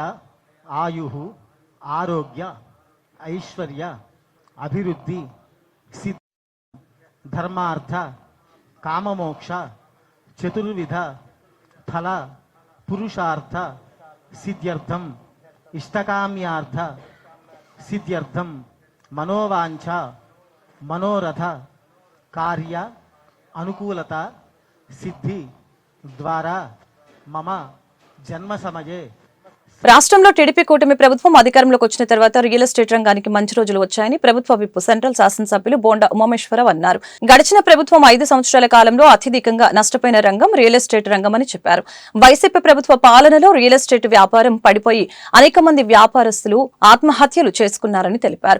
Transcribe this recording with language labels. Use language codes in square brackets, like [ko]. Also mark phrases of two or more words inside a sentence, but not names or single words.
[sa] आयुः आरोग्य ऐश्वर्य अभिवृद्धि सिद्ध धर्मार्थ काममोक्ष चतुर्विध फल पुरुषार्थ सिद्ध्यर्थम इष्टकाम्यार्थ सिद्ध्यर्थम मनोवांछ मनोरथ कार्य अनुकूलता सिद्धि द्वारा मम जन्म समये [te] రాష్ట్రంలో టీడీపీ కూటమి ప్రభుత్వం అధికారంలోకి వచ్చిన తర్వాత [en] real estate [te] రంగానికి మంచి రోజులు వచ్చాయని ప్రభుత్వ విప్ సెంట్రల్ శాసనసభ్యులు బోండా ఉమామేశ్వరరావు అన్నారు. గడిచిన ప్రభుత్వం 5 సంవత్సరాల కాలంలో అత్యధికంగా నష్టపోయిన రంగం [en] real estate [te] రంగమని చెప్పారు. వైసీపీ ప్రభుత్వ పాలనలో [en] real estate [te] వ్యాపారం పడిపోయి అనేక మంది వ్యాపారస్తులు ఆత్మహత్యలు చేసుకున్నారని తెలిపారు.